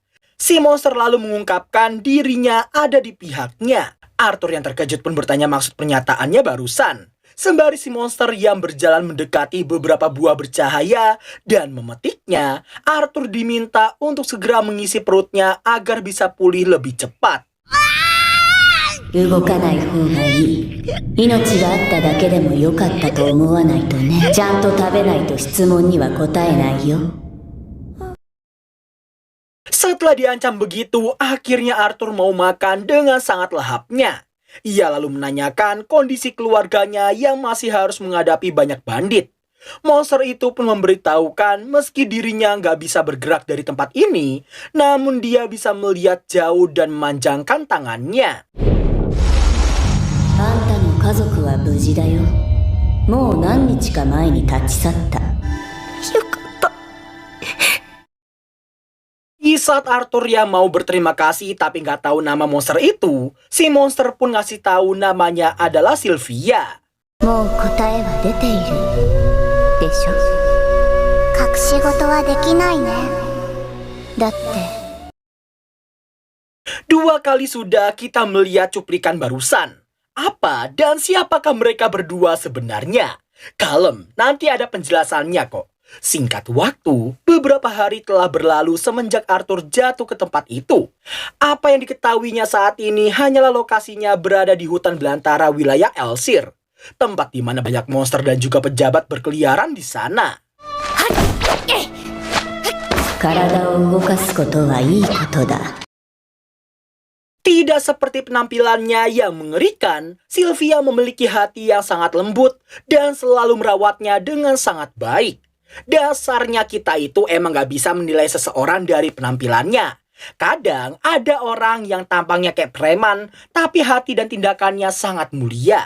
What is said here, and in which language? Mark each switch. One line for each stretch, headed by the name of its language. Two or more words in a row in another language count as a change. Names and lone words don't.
Indonesian: Si monster lalu mengungkapkan dirinya ada di pihaknya. Arthur yang terkejut pun bertanya maksud pernyataannya barusan. Sembari si monster yang berjalan mendekati beberapa buah bercahaya dan memetiknya, Arthur diminta untuk segera mengisi perutnya agar bisa pulih lebih cepat.
Japanese: 動かない方がいい。命があっただけでも良かったと思わないとね。ちゃんと食べないと質問には答えないよ。
Indonesian: Setelah diancam begitu, akhirnya Arthur mau makan dengan sangat lahapnya. Ia lalu menanyakan kondisi keluarganya yang masih harus menghadapi banyak bandit. Monster itu pun memberitahukan meski dirinya nggak bisa bergerak dari tempat ini, namun dia bisa melihat jauh dan memanjangkan tangannya.
Japanese: あんたの家族は無事だよ。もう何日か前に立ち去った。
Indonesian: Di saat Arthur yang mau berterima kasih tapi nggak tahu nama monster itu, si monster pun ngasih tahu namanya adalah Sylvia.
Japanese: もう答えは出ているでしょ。隠し事はできないね。だって
Indonesian: Dua kali sudah kita melihat cuplikan barusan. Apa dan siapakah mereka berdua sebenarnya? Kalem, nanti ada penjelasannya kok. Singkat waktu, beberapa hari telah berlalu semenjak Arthur jatuh ke tempat itu. Apa yang diketahuinya saat ini hanyalah lokasinya berada di hutan belantara wilayah Elsir. Tempat di mana banyak monster dan juga pejabat berkeliaran di sana.
Japanese: 体を動かすことはいいことだ。
Indonesian: Tidak seperti penampilannya yang mengerikan, Sylvia memiliki hati yang sangat lembut dan selalu merawatnya dengan sangat baik. Dasarnya kita itu emang gak bisa menilai seseorang dari penampilannya. Kadang ada orang yang tampangnya kayak preman, tapi hati dan tindakannya sangat mulia.